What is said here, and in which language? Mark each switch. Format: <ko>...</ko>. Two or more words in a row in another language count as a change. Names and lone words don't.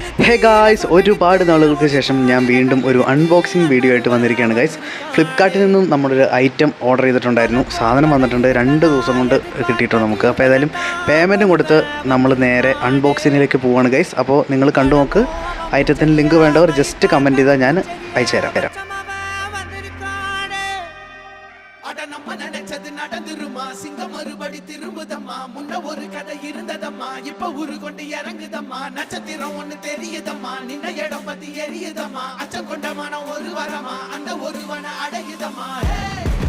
<en>hey guys,</en> <ml>ഒരുപാട് നാളുകൾക്ക് ശേഷം ഞാൻ വീണ്ടും ഒരു അൺബോക്സിങ് വീഡിയോ ആയിട്ട് വന്നിരിക്കുകയാണ് ഗൈസ്. ഫ്ലിപ്കാർട്ടിൽ നിന്നും നമ്മളൊരു ഐറ്റം ഓർഡർ ചെയ്തിട്ടുണ്ടായിരുന്നു. സാധനം വന്നിട്ടുണ്ട്, 2 ദിവസം കൊണ്ട് കിട്ടിയിട്ടുണ്ട് നമുക്ക്. അപ്പോൾ ഏതായാലും പേയ്മെൻറ്റും കൊടുത്ത് നമ്മൾ നേരെ അൺബോക്സിങ്ങിലേക്ക് പോവുകയാണ് ഗൈസ്. അപ്പോൾ നിങ്ങൾ കണ്ടു നോക്ക്. ഐറ്റത്തിന് ലിങ്ക് വേണ്ടവർ</ml> <en>just comment</en> <ml>ചെയ്താൽ ഞാൻ അയച്ചു തരാം.</ml> <ta>நம்ம நினைச்சது நடந்துருமா சிங்கம் மறுபடி திரும்புதம்மா முன்ன ஒரு கதை இருந்ததம்மா இப்ப உரு கொண்டு இறங்குதம்மா நட்சத்திரம் ஒண்ணு தெரியுதம்மா நின்ன இடம் பத்தி எரியுதம்மா அச்சம் கொண்ட மனம் ஒரு வரமா அந்த ஒருவனை அடையுதம்மா</ta>